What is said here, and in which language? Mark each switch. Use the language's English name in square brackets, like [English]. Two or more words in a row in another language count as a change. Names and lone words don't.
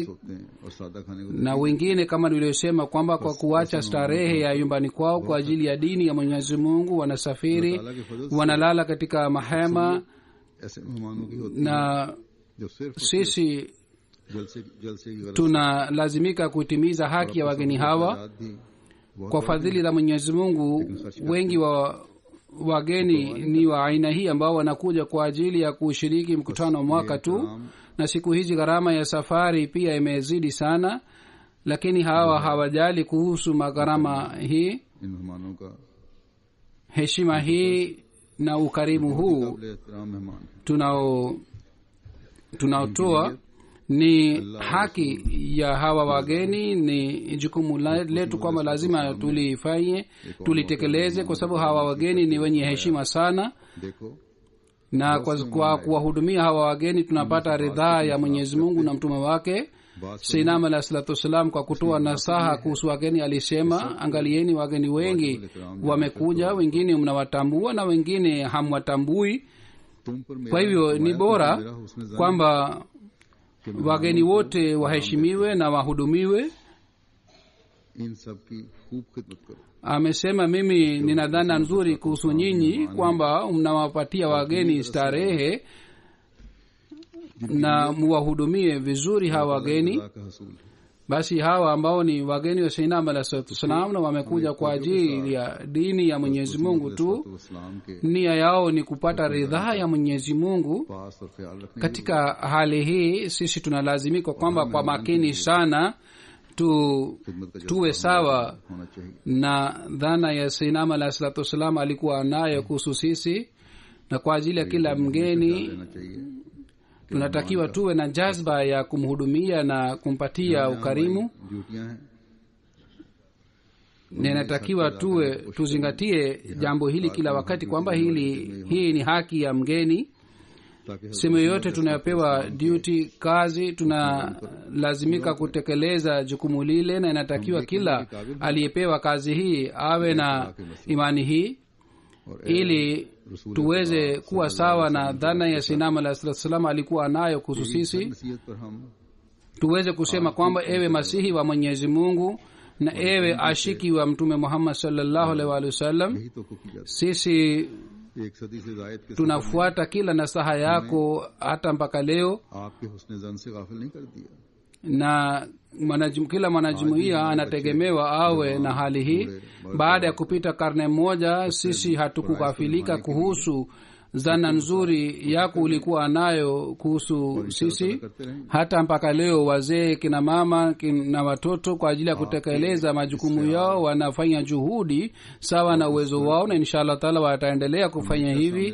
[Hindi] होते हैं और सादा खाने को [Swahili] na wengine kama nilivyosema kwamba kwa kuacha starehe ya nyumbani kwao kwa ajili ya dini ya Mwenyezi Mungu wanasafiri, wanalala katika mahema, [Hindi] ऐसे मेहमानों की होती [Swahili] na [Hindi] है जो सिर्फ [Swahili] sisi [Hindi] जलसे की गरज [Swahili] tunalazimika kutimiza haki ya wageni hawa. [Hindi] आजाद भी बहुत [Swahili] Kwa fadhili za Mwenyezi Mungu, wengi wa wageni ni wa aina hii ambao wanakuja kwa ajili ya kushiriki mkutano wa mwaka tu, na siku hizi gharama ya safari pia imezidi sana, lakini hawa hawajali kuhusu magharama hii. [Hindi] इन मेहमानों का [Swahili] Heshima hii na ukarimu huu [Hindi] काबिल एहतराम मेहमान [Swahili] tunaotoa ni haki ya hawa wageni. Ni jukumu letu kwamba lazima tulifanye, tulitekeleze, kwa sababu hawa wageni ni wenye heshima sana, [Hindi] देखो [Swahili] na kwa kuwahudumia hawa wageni tunapata ridhaa ya Mwenyezi Mungu na mtume wake. [Arabic] سيدنا عليه الصلاة والسلام [Swahili] kwa kutoa nasaha kuhusu wageni alisema, angalieni wageni wengi wamekuja, wengine mnawatambua na wengine hamwatambui. [Hindi] तुम पर मेरा [Swahili] Kwa hivyo ni bora kwamba wageni wote waheshimiwe na wahudumiwe. [Hindi] इन सब की खूब खिदमत करो [Swahili] Amesema, mimi nina dhana nzuri kuhusu nyinyi kwamba mnawapatia wageni starehe na muwahudumie vizuri hawa wageni. [Hindi] खुदा का हसूल है [Swahili] Basi hawa ambao ni wageni wa [Arabic] سيدنا عليه الصلاة والسلام [Swahili] na wamekuja kwa ajili ya dini ya Mwenyezi Mungu tu, [Hindi] तो इस्लाम के [Swahili] nia yao ni kupata ridhaa ya Mwenyezi Mungu. [Hindi] पास और ख्याल रखने [Swahili] Katika hali hii sisi tunalazimika kwamba kwa makini sana [Hindi] खिदमत का [Swahili] tuwe sawa [Hindi] होना चाहिए [Swahili] na dhana ya [Arabic] سيدنا عليه الصلاة والسلام [Swahili] alikuwa nayo kuhusu sisi, na kwa ajili ya kila mgeni [Hindi] लेना चाहिए [Swahili] tunatakiwa tuwe na jazba ya kumhudumia na kumpatia ukarimu. [Hindi] ड्यूटियां हैं [Swahili] Na inatakiwa tuzingatie jambo hili kila wakati kwamba hii ni haki ya mgeni. [Hindi] ताकि [Swahili] Sehemu yoyote tunayopewa duty, kazi, tunalazimika kutekeleza jukumu lile, na inatakiwa kila aliyepewa kazi hii awe na imani hii, ili tuweze kuwa sawa na dhana ya [Arabic] سيدنا عليه وسلم [Swahili] alikuwa nayo kuhusu sisi. [Hindi] नसीहत पर हम [Swahili] Tuweze kusema kwamba ewe masihi wa Mwenyezi Mungu na ewe ashiki wa Mtume Muhammad [Arabic] صلى الله عليه وسلم, [Hindi] यही तो की जाती [Swahili] sisi [Hindi] है एक सदी से जायद के [Swahili] tunafuata kila nasaha yako hata mpaka leo, [Hindi] आपके हुस्न जन से गाफिल नहीं कर दिया [Swahili] na kila mwanajumuiya anategemewa awe na hali hii. Baada ya kupita karne moja, sisi hatukukafilika kuhusu zana nzuri yako ulikuwa nayo kuhusu sisi. Hata mpaka leo wazee, kina mama na watoto kwa ajili ya kutekeleza majukumu yao wanafanya juhudi sawa na uwezo wao, na [Arabic] إن شاء الله تعالى [Swahili] wataendelea kufanya hivi.